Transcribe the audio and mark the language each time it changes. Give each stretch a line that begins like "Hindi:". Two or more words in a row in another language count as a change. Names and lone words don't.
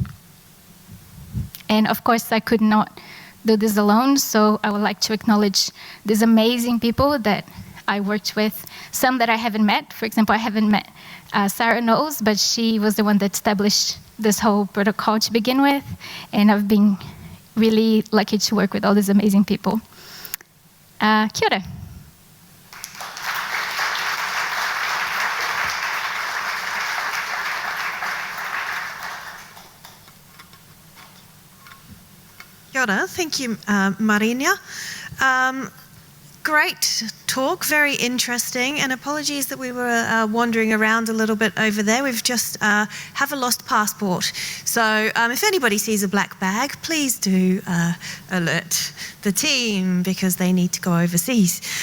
English: And of course, I could not do this alone, so I would like to acknowledge these amazing people that I worked with, some that I haven't met. For example, I haven't met Sarah Knowles, but she was the one that established this whole protocol to begin with, and I've been really lucky to work with all these amazing people.
Māori: Kia ora. Kia ora.
English: Thank you, Marina. Great talk, very interesting, and apologies that we were wandering around a little bit over there. We've just have a lost passport. So if anybody sees a black bag, please do alert the team because they need to go overseas.